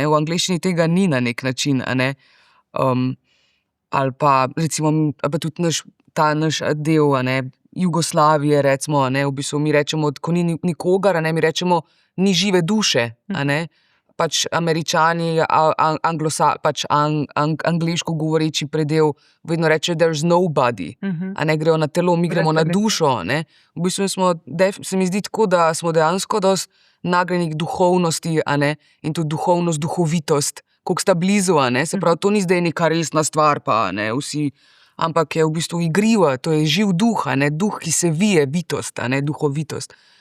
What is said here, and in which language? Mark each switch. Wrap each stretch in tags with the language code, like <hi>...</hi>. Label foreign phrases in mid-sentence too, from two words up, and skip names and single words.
<sl>V angleščini tega ni na nek način, a ne. Ali pa recimo, pa tudi ta naš del, a ne, Jugoslavije, recimo, a ne, v bistvu mi rečemo, ko ni nikogar, a ne, mi rečemo, ni žive duše, a ne. Pač Američani, pač angleško govoreči predel vedno reče</sl> <en>there's nobody,</en> <sl>a ne, grejo na telo, mi gremo na dušo, a ne. V bistvu se mi zdi tako, da smo dejansko dosti nagnjeni k duhovnosti, a ne, in tudi duhovnost, duhovitost, koliko sta blizu, a ne, se pravi, to ni zdaj neka resna stvar, pa ne, vsi, ampak je v bistvu igriva, to je živ duh, a ne, duh, ki se vije, bitost, a ne, duhovitost.</sl>